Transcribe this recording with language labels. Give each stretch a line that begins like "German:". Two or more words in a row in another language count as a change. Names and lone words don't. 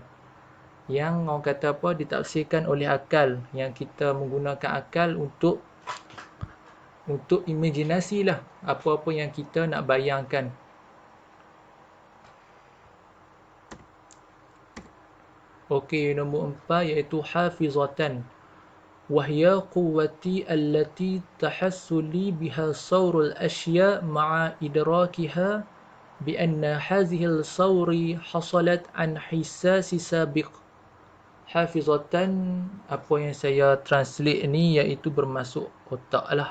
Malay: Yang orang kata apa ditafsirkan oleh akal, yang kita menggunakan akal untuk imajinasi lah apa-apa yang kita nak bayangkan. Okey, nombor 4 iaitu hafizatan.
Arabic: وهي القوة التي تحصل بها صور الأشياء مع إدراكها بأن هذه الصور حصلت عن إحساس سابق.
Malay: Hafizatan, apa yang saya translate ni iaitu bermasuk otak lah.